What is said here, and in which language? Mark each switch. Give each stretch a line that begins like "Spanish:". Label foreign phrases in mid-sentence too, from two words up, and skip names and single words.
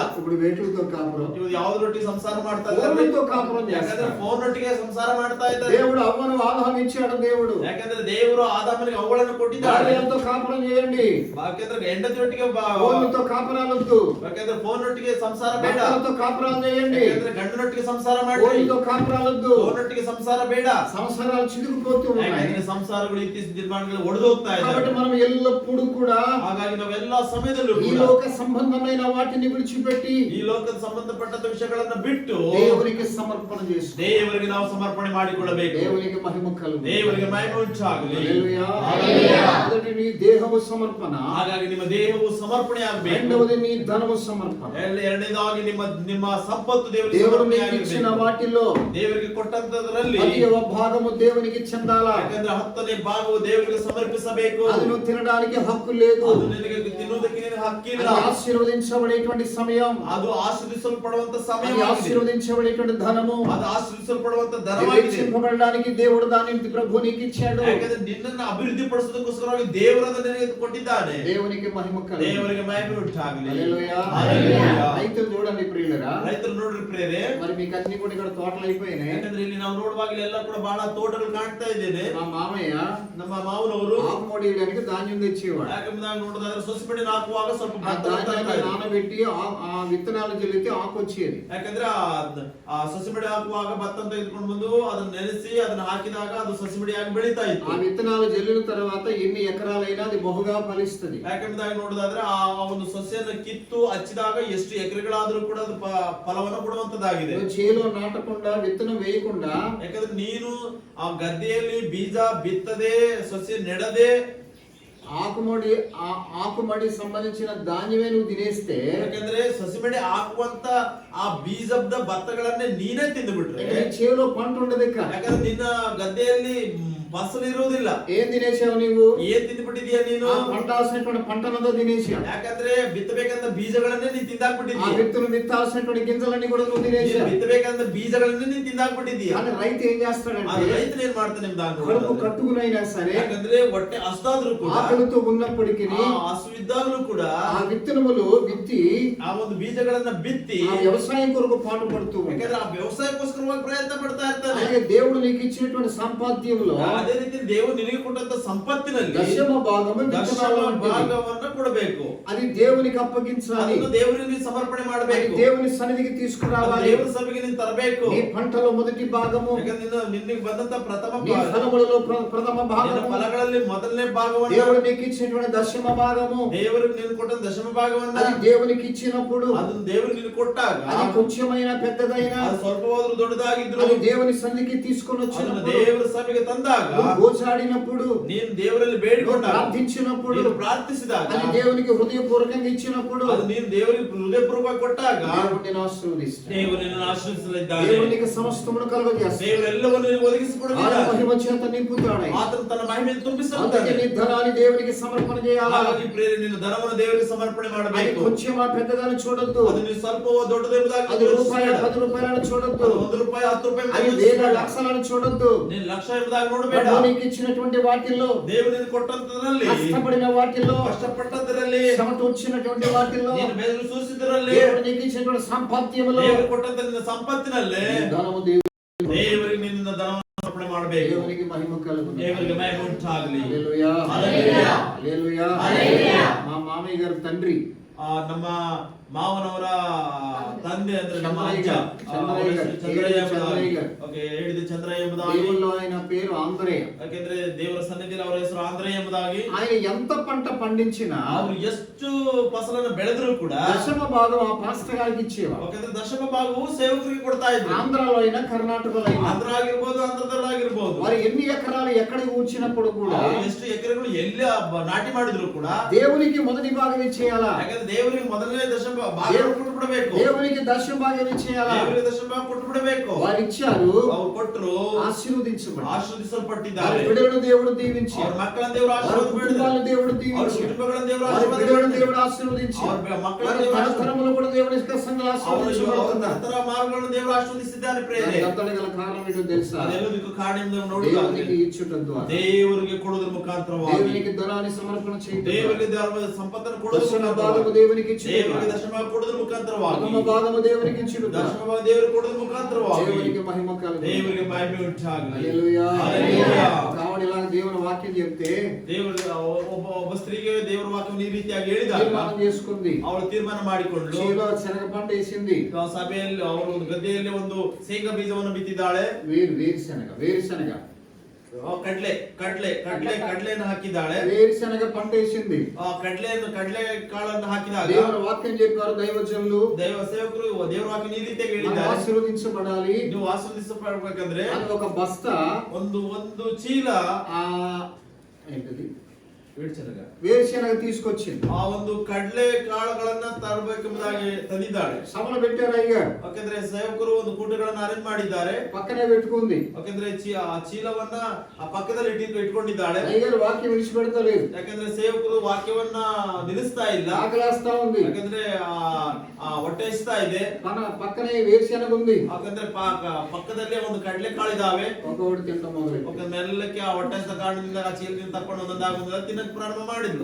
Telugu: ఇప్పుడు వేటులతో కాపురం,
Kannada: ಇವ್ರು ಯಾವ್ದ್ರೊಟ್ಟಿಗೆ ಸಂಸಾರ ಮಾಡ್ತಾ
Telugu: ఫోన్‌తో కాపురం
Kannada: ಇದ್ದಾರೆ? ಯಾಕಂದ್ರೆ
Telugu: చేస్తారు.
Kannada: ಫೋನ್ ಒಟ್ಟಿಗೆ ಸಂಸಾರ ಮಾಡ್ತಾ ಇದ್ದಾರೆ.
Telugu: దేవుడు అవ్వను ఆదాము ఇచ్చాడు. దేవుడు
Kannada: ಯಾಕಂದ್ರೆ ದೇವರು ಆದಾಮನಿಗೆ ಅವುಗಳನ್ನು ಕೊಟ್ಟಿದ್ದಾರೆ.
Telugu: భార్యలతో కాపురం చేయండి,
Kannada: ಯಾಕಂದ್ರೆ ಹೆಂಡತಿಯೊಟ್ಟಿಗೆ
Telugu: ఫోన్లతో కాపురాలొద్దు.
Kannada: ಯಾಕಂದ್ರೆ ಫೋನ್ ಒಟ್ಟಿಗೆ ಸಂಸಾರ ಬೇಡ.
Telugu: భర్తలతో కాపురాలు చేయండి,
Kannada: ಯಾಕಂದ್ರೆ ಗಂಡನೊಟ್ಟಿಗೆ ಸಂಸಾರ ಮಾಡಿ.
Telugu: ఫోన్లతో కాపురాలొద్దు.
Kannada: ಫೋನ್ ಒಟ್ಟಿಗೆ ಸಂಸಾರ ಬೇಡ.
Telugu: సంవత్సరాలు చిదుకుపోతూ ఉన్నాయి.
Kannada: ಯಾಕಂದ್ರೆ ಸಂಸಾರಗಳು ಇತ್ತೀಚಿನ ದಿನಮಾನಗಳಲ್ಲಿ ಒಡೆದು ಹೋಗ್ತಾ
Telugu: కాబట్టి
Kannada: ಇದ್ದಾರೆ.
Telugu: మనం ఎల్లప్పుడూ కూడా
Kannada: ಹಾಗಾಗಿ ನಾವೆಲ್ಲಾ ಸಮಯದಲ್ಲೂ
Telugu: ఈ
Kannada: ಕೂಡ
Telugu: లోక సంబంధమైన వాటిని విడిచిపెట్టి
Kannada: ಈ ಲೋಕದ ಸಂಬಂಧಪಟ್ಟಂತ ವಿಷಯಗಳನ್ನ ಬಿಟ್ಟು
Telugu: దేవునికి సమర్పణ చేస్తూ
Kannada: ದೇವರಿಗೆ ನಾವು ಸಮರ್ಪಣೆ ಮಾಡಿಕೊಳ್ಳಬೇಕು.
Telugu: దేవునికి మహిమ కలుగు.
Kannada: ದೇವರಿಗೆ ಮಹಿಮೆ ಉಂಟಾಗಲಿ.
Telugu: హల్లెలూయా. హల్లెలూయా. మొదటి నీ దేహము సమర్పణ,
Kannada: ಹಾಗಾಗಿ ನಿಮ್ಮ ದೇಹವು ಸಮರ್ಪಣೆ ಆಗಬೇಕು.
Telugu: రెండవది నీ ధనము సమర్పణ.
Kannada: ಎರಡನೇದಾಗಿ ನಿಮ್ಮ ಸಂಪತ್ತು ದೇವರಿಗೆ
Telugu: దేవుడు
Kannada: ಸಮರ್ಪಣೆ
Telugu: నీకు ఇచ్చిన
Kannada: ಆಗಬೇಕು.
Telugu: వాటిలో
Kannada: ದೇವರಿಗೆ ಕೊಟ್ಟಂತದರಲ್ಲಿ
Telugu: 10వ భాగము దేవునికి చెందాలా.
Kannada: ಯಾಕಂದ್ರೆ 10ನೇ ಭಾಗವು ದೇವರಿಗೆ ಸಮರ್ಪಿಸಬೇಕು.
Telugu: అది నువ్వు తినడానికి హక్కు లేదు.
Kannada: ಅದು ನಿನಗೆ ತಿನ್ನುವುದಕ್ಕೆ ನಿನಗೆ ಹಕ್ಕಿಲ್ಲ.
Telugu: అది ఆశీర్వదించబడేటువంటి సమయం,
Kannada: ಅದು ಆಶೀರ್ವದಿಸಲ್ಪಡುವಂತ
Telugu: అది
Kannada: ಸಮಯವಾಗಿದೆ.
Telugu: ఆశీర్వదించబడేటువంటి ధనము,
Kannada: ಅದು ಆಶೀರ್ವದಿಸಲ್ಪಡುವಂತ
Telugu: అది
Kannada: ಧನವಾಗಿದೆ.
Telugu: వెచ్చింపబడడానికి దేవుడు దానిని ప్రభు నీకు ఇచ్చాడు.
Kannada: ಯಾಕಂದ್ರೆ ನಿನ್ನನ್ನು ಅಭಿವೃದ್ಧಿ ಪಡಿಸೋದಕ್ಕೋಸ್ಕರವಾಗಿ ದೇವರನ್ನು ನಿನಗೆ ಕೊಟ್ಟಿದ್ದಾನೆ.
Telugu: దేవునికి మహిమ కలుగు.
Kannada: ದೇವರಿಗೆ ಮಹಿಮೆ ಉಂಟಾಗಲಿ.
Telugu: హల్లెలూయా. హల్లెలూయా. రైతులు చూడండి ప్రియులరా,
Kannada: ರೈತರು ನೋಡ್ರಿ ಪ್ರೇರೆ,
Telugu: మరి మీకు అన్ని కూడా ఇక్కడ తోటలు అయిపోయినాయి.
Kannada: ಯಾಕಂದ್ರೆ ಇಲ್ಲಿ ನಾವು ನೋಡುವಾಗ ಎಲ್ಲ ಕೂಡ ಬಹಳ ತೋಟಗಳು ಕಾಣ್ತಾ ಇದ್ದೇನೆ.
Telugu: మా మామయ్య
Kannada: ನಮ್ಮ ಮಾವನವರು
Telugu: ఆకు మొడియడానికి ధాన్యం తెచ్చేవాడు.
Kannada: ಯಾಕಂದ್ರೆ ನೋಡೋದಾದ್ರೆ ಸೊಸೆಪಡಿ ಹಾಕುವಾಗ ಸ್ವಲ್ಪ
Telugu: ఆ
Kannada: ಭತ್ತ ಬರ್ತಾ
Telugu: ధాన్యాన్ని
Kannada: ಇದೆ.
Telugu: నానబెట్టి ఆ విత్తనాలు జల్లితే ఆకు వచ్చేది.
Kannada: ಯಾಕಂದ್ರೆ ಆ ಸೊಸೆಪಡಿ ಹಾಕುವಾಗ ಭತ್ತ ತೆಗೆದುಕೊಂಡು ಬಂದು ಅದನ್ನ ನೆನೆಸಿ ಅದನ್ನ ಹಾಕಿದಾಗ ಅದು ಸೊಸೆಪಡಿಯಾಗಿ ಬೆಳೀತಾ
Telugu: ఆ
Kannada: ಇತ್ತು.
Telugu: విత్తనాలు జల్లిన తర్వాత ఎన్ని ఎకరాలైనా అది బహుగా ఫలిస్తుంది.
Kannada: ಯಾಕಂದ್ರೆ ನೋಡೋದಾದ್ರೆ ಆ ಒಂದು ಸಸ್ಯನ ಕಿತ್ತು ಹಚ್ಚಿದಾಗ ಎಷ್ಟು ಎಕರೆಗಳಾದ್ರೂ ಕೂಡ ಅದು ಫಲವನ್ನು ಕೊಡುವಂತದ್ದಾಗಿದೆ.
Telugu: నువ్వు చేలో నాటకుండా విత్తనం వేయకుండా
Kannada: ಯಾಕಂದ್ರೆ ನೀನು ಆ ಗದ್ದೆಯಲ್ಲಿ ಬೀಜ ಬಿತ್ತದೆ ಸಸ್ಯ ನೆಡದೆ
Telugu: ఆకుమడి సంబంధించిన ధాన్యమే నువ్వు తినేస్తే
Kannada: ಯಾಕಂದ್ರೆ ಸಸಿಮಡಿ ಹಾಕುವಂತ ಆ ಬೀಜದ ಭತ್ತಗಳನ್ನೇ ನೀನೇ ತಿಂದು ಬಿಟ್ರೆ
Telugu: నీ చేలో పంట ఉండదు.
Kannada: ಯಾಕಂದ್ರೆ ನಿನ್ನ ಗದ್ದೆಯಲ್ಲಿ ಫಸಲು ಇರುವುದಿಲ್ಲ.
Telugu: ఏం తినేసావు నీవు?
Kannada: ಏನ್ ತಿಂದ್ಬಿಟ್ಟಿದೀಯ ನೀನು?
Telugu: ఆ పంటాల్సినటువంటి పంటనంతా తినేసావు.
Kannada: ಯಾಕಂದ್ರೆ ಬಿತ್ತಬೇಕಂತ ಬೀಜಗಳನ್ನೇ ನೀನ್
Telugu: ఆ
Kannada: ತಿಂದಾಕ್ಬಿಟ್ಟಿದೀಯ.
Telugu: విత్తులు విత్తాల్సినటువంటి గింజలన్నీ కూడా నువ్వు తినేసావు.
Kannada: ಬಿತ್ತಬೇಕಂತ ಬೀಜಗಳನ್ನೇ ನೀನ್ ತಿಂದಾಕ್ಬಿಟ್ಟಿದೀಯ.
Telugu: కానీ రైతు ఏం
Kannada: ಆದ್ರೆ
Telugu: చేస్తాడంటే
Kannada: ರೈತನ ಏನ್ ಮಾಡ್ತಾನೆ
Telugu: కడుపు కట్టుకునైనా సరే,
Kannada: ಯಾಕಂದ್ರೆ ಹೊಟ್ಟೆ ಹಸ್ತಾದ್ರೂ ಕೂಡ
Telugu: ఆకలితో ఉన్నప్పటికీ
Kannada: ಹಸು ಇದ್ದಾಗಲೂ ಕೂಡ
Telugu: ఆ విత్తనములు విత్తి
Kannada: ಆ ಒಂದು ಬೀಜಗಳನ್ನ ಬಿತ್ತಿ
Telugu: ఆ వ్యవసాయం కొరకు పాటు పడుతూ ఉంటాడు.
Kannada: ಯಾಕಂದ್ರೆ ಆ ವ್ಯವಸಾಯಕ್ಕೋಸ್ಕರವಾಗಿ ಪ್ರಯತ್ನ ಪಡ್ತಾ ಇರ್ತಾನೆ.
Telugu: అలాగే దేవుడు నీకు ఇచ్చినటువంటి సంపాద్యంలో
Kannada: ಅದೇ ರೀತಿ ದೇವರು ನಿನಗೆ ಕೊಟ್ಟಂತ ಸಂಪತ್ತಿನಲ್ಲಿ
Telugu: దశమ భాగము
Kannada: ದಶಮ
Telugu: విత్తనాలు వంటిది.
Kannada: ಭಾಗವನ್ನ ಕೊಡಬೇಕು.
Telugu: అది దేవునికి అప్పగించాలి.
Kannada: ಅದನ್ನು ದೇವರಿಗೆ ಸಮರ್ಪಣೆ
Telugu: అది
Kannada: ಮಾಡಬೇಕು.
Telugu: దేవుని సన్నిధికి తీసుకురావాలి.
Kannada: ದೇವರ ಸಭೆಗೆ ನೀನು ತರಬೇಕು.
Telugu: నీ పంటలో మొదటి భాగము,
Kannada: ಯಾಕಂದ್ರೆ ನಿನಗೆ ಬಂದಂತ ಪ್ರಥಮ
Telugu: నీ
Kannada: ಭಾಗ,
Telugu: ఫలములలో ప్రథమ
Kannada: ನಿನ್ನ
Telugu: భాగము,
Kannada: ಫಲಗಳಲ್ಲಿ ಮೊದಲನೇ ಭಾಗವನ್ನ
Telugu: దేవుడు నీకు ఇచ్చినటువంటి దశమ భాగము,
Kannada: ದೇವರಿಗೆ ನೀನು ಕೊಟ್ಟ ದಶಮ ಭಾಗವನ್ನ
Telugu: అది దేవునికి ఇచ్చినప్పుడు
Kannada: ಅದನ್ನು ದೇವರು ನೀನು ಕೊಟ್ಟಾಗ
Telugu: అది కొంచెమైనా పెద్దదైనా
Kannada: ಅದು ಸ್ವಲ್ಪವಾದ್ರೂ ದೊಡ್ಡದಾಗಿದ್ರು
Telugu: అది దేవుని సన్నిధికి తీసుకొని
Kannada: ಅದನ್ನು
Telugu: వచ్చినప్పుడు,
Kannada: ದೇವರ ಸಭೆಗೆ ತಂದಾಗ
Telugu: నువ్వు గోచాడినప్పుడు,
Kannada: ನೀನು ದೇವರಲ್ಲಿ
Telugu: నువ్వు
Kannada: ಬೇಡಿಕೊಂಡಾಗ
Telugu: ప్రార్థించినప్పుడు,
Kannada: ನೀನು ಪ್ರಾರ್ಥಿಸಿದಾಗ
Telugu: అది దేవునికి హృదయపూర్వకంగా ఇచ్చినప్పుడు
Kannada: ಅದು ನೀನು ದೇವರಿಗೆ ಹೃದಯಪೂರ್ವಕ ಕೊಟ್ಟಾಗ
Telugu: దేవుడు నిన్ను ఆశీర్వదిస్తాడు.
Kannada: ದೇವರು ನಿನ್ನನ್ನು ಆಶೀರ್ವದಿಸಲಿದ್ದಾನೆ.
Telugu: దేవుడు నీకు సమస్తమును కలుగజేస్తాడు.
Kannada: ದೇವರು ಎಲ್ಲವನ್ನು ನಿನಗೆ
Telugu: ఆయన
Kannada: ಒದಗಿಸಿಕೊಡುತ್ತಿದ್ದಾನೆ.
Telugu: మహిమ చేత నింపుతాడు.
Kannada: ಆತನು ತನ್ನ ಮಹಿಮೆಯನ್ನು
Telugu: అందుకే
Kannada: ತುಂಬಿಸುತ್ತಾನೆ.
Telugu: నీ ధనాన్ని దేవునికి సమర్పణ చేయాలి.
Kannada: ಹಾಗಾಗಿ ಪ್ರೇರೆ ನಿನ್ನ ಧನವನ್ನು ದೇವರಿಗೆ ಸಮರ್ಪಣೆ
Telugu: అది
Kannada: ಮಾಡಬೇಕು.
Telugu: కొంచెమా పెద్దదని చూడొద్దు.
Kannada: ಅದು ನೀವು ಸ್ವಲ್ಪವೋ ದೊಡ್ಡದೋ ಎಂಬುದಾಗಿ
Telugu: అది రూపాయి 10 రూపాయలను చూడొద్దు,
Kannada: ಅದು 1 ರೂಪಾಯಿ 10 ರೂಪಾಯಿ
Telugu: అది వేల లక్షలను చూడొద్దు.
Kannada: ನೀನು ಲಕ್ಷ ಎಂಬುದಾಗಿ ನೋಡಬೇಡ.
Telugu: ప్రభు నీకు ఇచ్చినటువంటి వాటిల్లో,
Kannada: ದೇವರು ನಿನಗೆ ಕೊಟ್ಟಂತದ್ರಲ್ಲಿ,
Telugu: కష్టపడిన వాటిల్లో,
Kannada: ಕಷ್ಟಪಟ್ಟದರಲ್ಲಿ,
Telugu: శ్రమ వచ్చినటువంటి వాటిల్లో,
Kannada: ನೀನು ಬೆವರು ಸೂಸಿದರಲ್ಲಿ,
Telugu: దేవుడు నీకు ఇచ్చినటువంటి సంపాద్యములో,
Kannada: ದೇವರು ಕೊಟ್ಟಂತ ನಿನ್ನ ಸಂಪತ್ತಿನಲ್ಲಿ
Telugu: ధనము
Kannada: ದೇವರಿಗೆ ನಿನ್ನ ಧನವನ್ನು ಸಮರ್ಪಣೆ ಮಾಡಬೇಕು.
Telugu: దేవునికి మహిమ కలుగును.
Kannada: ದೇವರಿಗೆ ಮಹಿಮೆ ಉಂಟಾಗಲಿ.
Telugu: హల్లెలూయా, హల్లెలూయా, హల్లెలూయా, హల్లెలూయా. మా మామయ్య గారి తండ్రి,
Kannada: ನಮ್ಮ ಮಾವನವರ ತಂದೆ ಅಂದ್ರೆ ನಮ್ಮ ಅಜ್ಜ ಚಂದ್ರಯ್ಯ ಹೇಳಿದ ಚಂದ್ರಯ್ಯ ಎಂಬುದಾಗಿ,
Telugu: దేవుల్లో ఆయన పేరు ఆంధ్రయ్య.
Kannada: ಯಾಕೆಂದ್ರೆ ದೇವರ ಸನ್ನಿಧಿಯಲ್ಲಿ ಅವರ ಹೆಸರು ಆಂಧ್ರಯ್ಯ ಎಂಬುದಾಗಿ.
Telugu: ఆయన ఎంత పంట పండించినా
Kannada: ಅವರು ಎಷ್ಟು ಫಸಲನ್ನು ಬೆಳೆದ್ರು ಕೂಡ
Telugu: దశమ భాగం ఆ పాస్టర్ గారికి ఇచ్చేవారు.
Kannada: ಯಾಕೆಂದ್ರೆ ದಶಮ ಭಾಗವು ಸೇವಕರಿಗೆ ಕೊಡ್ತಾ ಇದ್ರು.
Telugu: ఆంధ్రాలో అయినా కర్ణాటకలో అయినా,
Kannada: ಆಂಧ್ರ ಆಗಿರ್ಬೋದು, ಆಂಧ್ರದಲ್ಲಾಗಿರ್ಬೋದು,
Telugu: వారు ఎన్ని ఎకరాలు ఎక్కడికి ఊడ్చినప్పుడు కూడా
Kannada: ಅವರು ಎಷ್ಟು ಎಕರೆಗಳು ಎಲ್ಲಿ ನಾಟಿ ಮಾಡಿದ್ರು ಕೂಡ
Telugu: దేవునికి మొదటి భాగం ఇచ్చేయాలా,
Kannada: ಯಾಕಂದ್ರೆ ದೇವರಿಗೆ ಮೊದಲನೇ ದಶಮ ಭಾಗ ಕೊಟ್ಟು ಬಿಡಬೇಕು.
Telugu: దేవునికి దశమ భాగం ఇచ్చేయాలా.
Kannada: ದೇವರಿಗೆ ದಶಮ ಭಾಗ ಕೊಟ್ಟು ಬಿಡಬೇಕು.
Telugu: వారు ఇచ్చారు,
Kannada: ಅವರು ಕೊಟ್ಟರು,
Telugu: ఆశీర్వదించబడ్డారు.
Kannada: ಆಶೀರ್ವದಿಸಲ್ಪಟ್ಟಿದ್ದಾರೆ.
Telugu: బిడ్డలను దేవుడు దీవించి,
Kannada: ಅವರ ಮಕ್ಕಳನ್ನು ದೇವರು ಆಶೀರ್ವಾದ
Telugu: కుటుంబాలను దేవుడు
Kannada: ಅವರ
Telugu: దీవించి,
Kannada: ಕುಟುಂಬಗಳನ್ನು ದೇವರು
Telugu: వారి
Kannada: ಆಶೀರ್ವಾದ
Telugu: బిడ్డలను దేవుడు ఆశీర్వదించి,
Kannada: ಅವರ ಮಕ್ಕಳನ್ನು
Telugu: వారి
Kannada: ದೇವರು
Telugu: తరతరములు కూడా దేవుని యొక్క సంఘాలు ఆశీర్వదించబడుతున్నారు.
Kannada: ನಂತರ ಮಾರ್ಗಗಳನ್ನು ದೇವರು ಆಶೀರ್ವದಿಸಿದ್ದಾರೆ. ಪ್ರೇರೆ
Telugu: అంతటి గల కారణం ఏంటో తెలుసా?
Kannada: ಅದೆಲ್ಲದಕ್ಕೂ ಕಾರಣ ಎಂಬುದನ್ನು
Telugu: దేవునికి
Kannada: ನೋಡುವುದಾದರೆ
Telugu: ఇచ్చుట ద్వారా,
Kannada: ದೇವರಿಗೆ ಕೊಡುವುದರ ಮುಖಾಂತರವಾಗಿ,
Telugu: దేవునికి ధనాన్ని సమర్పణ చేయడం,
Kannada: ದೇವರಿಗೆ ಧರ್ಮದ ಸಂಪತ್ತನ್ನು ಕೊಡುವುದರ
Telugu: దశమ భాగము
Kannada: ಮುಖಾಂತರವಾಗಿ,
Telugu: దేవునికి ఇచ్చుట,
Kannada: ದೇವರಿಗೆ ದಶಮ ಭಾಗ ಕೊಡುವುದರ ಮುಖಾಂತರವಾಗಿ,
Telugu: ప్రథమ భాగము దేవునికి ఇచ్చుట,
Kannada: ದಶಮ ಭಾಗ ದೇವರಿಗೆ ಕೊಡುವುದರ ಮುಖಾಂತರವಾಗಿ
Telugu: దేవునికి మహిమ కలుగును.
Kannada: ದೇವರಿಗೆ ಮಹಿಮೆ ಉಂಟಾಗಲಿ.
Telugu: హల్లెలూయా, హల్లెలూయా. కావడిలా దేవుని వాక్యం చెప్తే
Kannada: ದೇವರು ಒಬ್ಬ ಸ್ತ್ರೀಗೆ ದೇವರ ವಾಕ್ಯವನ್ನು ಈ ರೀತಿಯಾಗಿ ಹೇಳಿದಾಗ
Telugu: తీర్మానం చేసుకుంది.
Kannada: ಅವಳು ತೀರ್ಮಾನ ಮಾಡಿಕೊಂಡು
Telugu: చేలో శనగ పంట వేసింది.
Kannada: ಸಭೆಯಲ್ಲಿ ಅವರು ಒಂದು ಗದ್ದೆಯಲ್ಲಿ ಒಂದು ಶೇಂಗಾ ಬೀಜವನ್ನು ಬಿತ್ತಿದ್ದಾಳೆ.
Telugu: వేరుశనగ
Kannada: ಕಡ್ಲೆಯನ್ನು ಹಾಕಿದ್ದಾಳೆ.
Telugu: వేరుశనగ పంట వేసింది.
Kannada: ಕಡ್ಲೆ ಕಾಳನ್ನು ಹಾಕಿದಾಗ
Telugu: దేవుని వాక్యం చెప్పారు దైవజనులు,
Kannada: ದೈವ ಸೇವಕರು ದೇವರ ವಾಕ್ಯ ಈ ರೀತಿಯಾಗಿ
Telugu: మనం
Kannada: ಹೇಳಿದ್ದಾರೆ,
Telugu: ఆశీర్వదించబడాలి.
Kannada: ನೀವು ಆಶೀರ್ವದಿಸಬೇಕಂದ್ರೆ
Telugu: అని ఒక బస్తా,
Kannada: ಒಂದು ಚೀಲ
Telugu: ఆ ఏంటది
Kannada: ವೇಡ್ಚನಗ
Telugu: వేరుశనగ తీసుకొచ్చింది.
Kannada: ಆ ಒಂದು ಕಡ್ಲೆ ಕಾಳುಗಳನ್ನ ತರಬೇಕೆಂಬುದಾಗಿ ತಂದಿದ್ದಾಳೆ.
Telugu: సభలు పెట్టారు అయ్యారు.
Kannada: ಯಾಕಂದ್ರೆ ಸೇವಕರು ಒಂದು ಕೂಟಗಳನ್ನು ಅರೇಂಜ್ ಮಾಡಿದ್ದಾರೆ.
Telugu: పక్కనే పెట్టుకుంది.
Kannada: ಯಾಕಂದ್ರೆ ಆ ಚೀಲವನ್ನ ಆ ಪಕ್ಕದಲ್ಲಿ ಇಟ್ಕೊಂಡಿದ್ದಾಳೆ.
Telugu: అయ్యారు వాక్యం విడిచిపెడతలేదు.
Kannada: ಯಾಕಂದ್ರೆ ಸೇವಕರು ವಾಕ್ಯವನ್ನ ನಿಲ್ಲಿಸ್ತಾ ಇಲ್ಲ.
Telugu: ఆకలేస్తా ఉంది.
Kannada: ಯಾಕಂದ್ರೆ ಹೊಟ್ಟೆ ಹಸಿತಾ ಇದೆ.
Telugu: పక్కనే వేరుశనగ ఉంది.
Kannada: ಯಾಕಂದ್ರೆ ಪಕ್ಕದಲ್ಲೇ ಒಂದು ಕಡ್ಲೆ ಕಾಳಿದಾವೆ.
Telugu: ఒక్కొక్కటి తింటాం మొదలు
Kannada: ಮೆಲ್ಲಕ್ಕೆ ಆ ಹೊಟ್ಟೆ ಹಸಿದ ಕಾರಣದಿಂದ ಆ ಚೀಲದಿಂದ ತಕೊಂಡು ಒಂದೊಂದಾಗುವುದಿಲ್ಲ ತಿನ್ನಕ್ಕೆ ಪ್ರಾರಂಭ ಮಾಡಿದ್ರು.